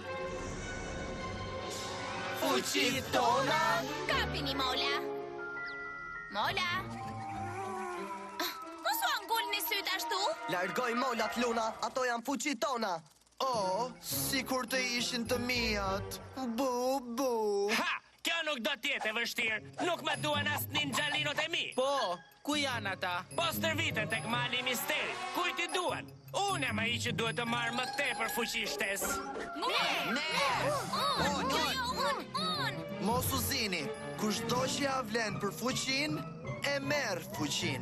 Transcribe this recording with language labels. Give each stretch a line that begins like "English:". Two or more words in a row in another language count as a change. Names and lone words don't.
Albanian: Fuqit tona. Kapini, Mola. Mola. Mos u angulni syt ashtu? Largoj molat, Luna, ato janë fuqit tona. Sikur të ishin të mijat. Bu, bu. Ha! Kjo nuk do t'jetë e vështirë. Nuk më duan as ninjalinot e mi. Po, ku janë ata? Po stërviten tek mali i misterit. Kujt i duan? Unë e më i që duhet të marrë më tepër fuqi shtes. Unë. Mos u zini, kushdo që ja vlen për fuqin, e merr fuqin.